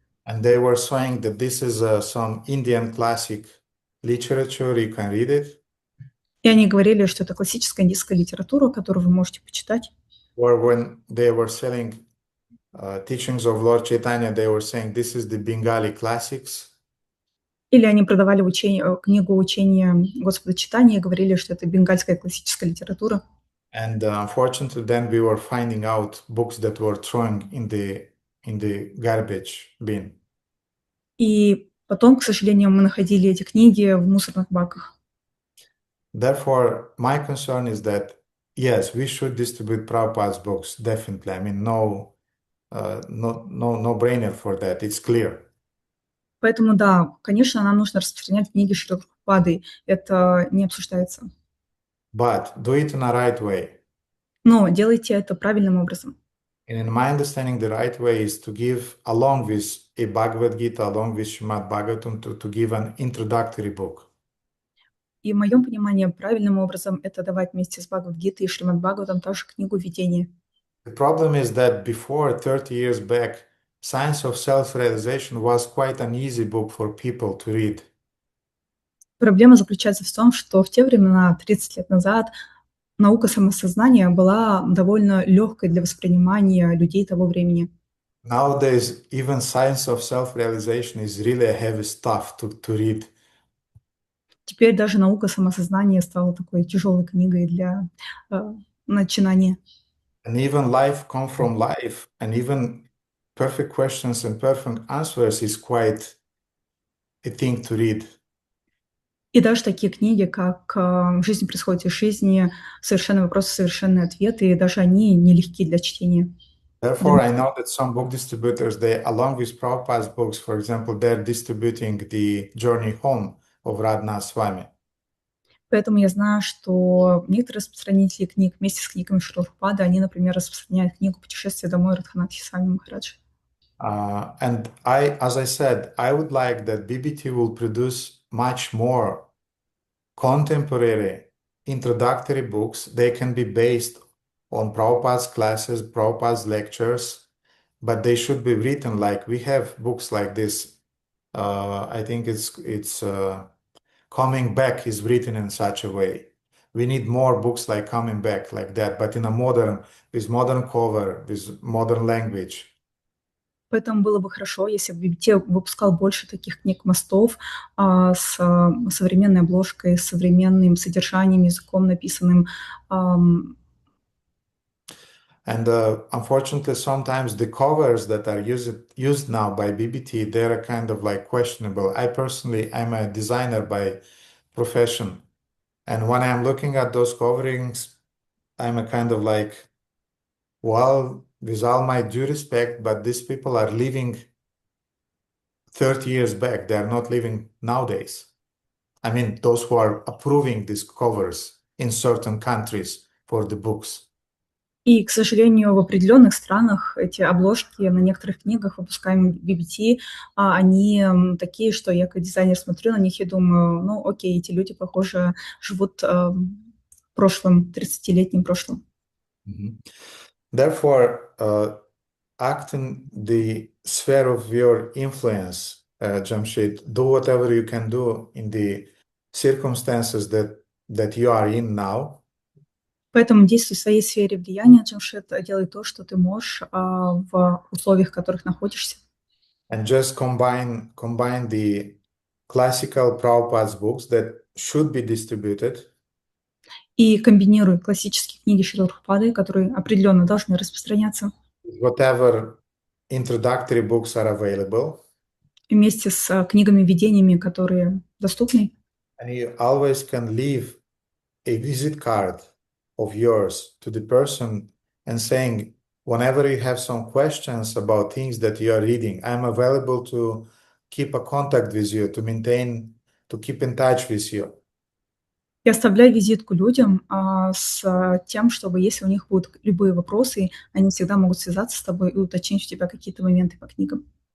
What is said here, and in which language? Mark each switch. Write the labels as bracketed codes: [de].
[en] And they were saying that this is some Indian classic literature, you can read it. [ru] И они говорили, что это классическая индийская литература, которую вы можете почитать. [en] Or when they were selling teachings of Lord Chaitanya, they were saying this is the Bengali classics. [ru] Или они продавали книгу учения Господа Чайтаньи и говорили, что это бенгальская классическая литература. [en] And unfortunately, then we were finding out books that were thrown in the garbage bin. [ru] И потом, к сожалению, мы находили эти книги в мусорных баках. [en] Therefore, my concern is that, yes, we should distribute Prabhupada's books, definitely. I mean, no brainer for that, it's clear. [ru] Поэтому, да, конечно, нам нужно распространять книги Шрилы Прабхупады, это не обсуждается. [en] But do it in a right way. [ru] Но делайте это правильным образом. [en] And in my understanding, the right way is to give, along with a Bhagavad Gita, along with Srimad Bhagavatam, to give an introductory book. [ru] И в моем понимании правильным образом это давать вместе с Бхагавад-гитой и Шримад Бхагаватам также книгу введения. [en] The problem is that before 30 years back, Science of Self-Realization was quite an easy book for people to read. [ru] Проблема заключается в том, что в те времена, 30 лет назад, наука самосознания была довольно легкой для воспринимания людей того времени. [en] Nowadays, even Science of Self-Realization is really a heavy stuff to read. [ru] Теперь даже наука самосознания стала такой тяжелой книгой для начинания. [en] And even life come from life, and even perfect questions and perfect answers is quite a thing to read. [ru] И даже такие книги, как «Жизнь происходит из жизни», «Совершенные вопросы, совершенные ответы», даже они нелегки для чтения. [en] Therefore, I know that some book distributors, they, along with Prabhupada's books, for example, they're distributing the Journey Home of Radha Swami. [ru] Поэтому я знаю, что некоторые распространители книг вместе с книгами Шрилы Прабхупады, они, например, распространяют книгу «Путешествие домой» Радханатхи Свами Махараджи. [en] And as I said, I would like that BBT will produce much more contemporary introductory books. They can be based on Prabhupada's classes, Prabhupada's lectures, but they should be written like we have books like this. I think it's Coming Back is written in such a way. We need more books like Coming Back like that, but in a with modern cover, with modern language. [ru] Поэтому было бы хорошо, если бы библиотека выпускал больше таких книг мостов с современной обложкой, с современным содержанием, языком написанным. [en] And unfortunately, sometimes the covers that are used now by BBT, they're kind of like questionable. I'm a designer by profession. And when I'm looking at those coverings, I'm a kind of like, well, with all my due respect, but these people are living 30 years back. They're not living nowadays. I mean, those who are approving these covers in certain countries for the books. [ru] И, к сожалению, в определенных странах эти обложки на некоторых книгах, выпускаемых BBT, они такие, что я как дизайнер смотрю на них и думаю, ну окей, эти люди, похоже, живут прошлым, 30-летним прошлым. [en] Therefore, act in the sphere of your influence, Jamshid. Do whatever you can do in the circumstances that you are in now. [ru] Поэтому действуй в своей сфере влияния, Джамшид, делай то, что ты можешь в условиях, в которых находишься. [en] And just combine the classical Prabhupada's books that should be distributed. [ru] И комбинируй классические книги Шрилы Прабхупады, которые определенно должны распространяться. [en] Whatever introductory books are available. [ru] Вместе с книгами-введениями, которые доступны. [en] And you always can leave a visit card of yours to the person and saying, whenever you have some questions about things that you are reading, I'm available to keep a contact with you, to keep in touch with you. [ru] И оставляй визитку людям с тем, чтобы если у них будут любые вопросы, они всегда могут связаться с тобой и уточнить у тебя какие-то моменты по книгам.